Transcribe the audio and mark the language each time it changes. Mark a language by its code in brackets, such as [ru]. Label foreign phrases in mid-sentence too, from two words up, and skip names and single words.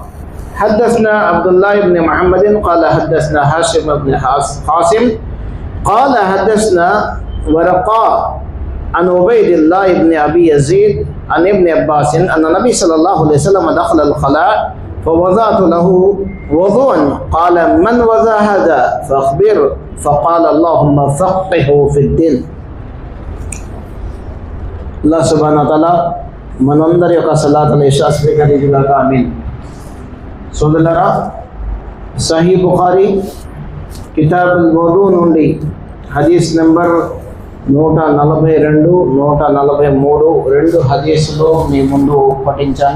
[ar] حدثنا عبد الله بن محمد قال حدثنا هاشم بن قاسم قال حدثنا ورقاء عن عبيد الله بن أبي يزيد عن ابن عباس أن النبي صلى الله عليه وسلم دخل الخلاء فوضعت له وضوءا قال من وضع هذا فأخبر فقال اللهم فقهه في الدين. الله سبحانه وتعالى [te] మనందరి యొక్క [ar] صلاة العشاء [te] స్వీకరించుగాక. ఆమీన్. సోదరులారా, సహీ బుఖారీ కితాబుల్ వదు నుండి హదీస్ నెంబర్ 142, 143 రెండు హదీసులు మీ ముందు పఠించాను.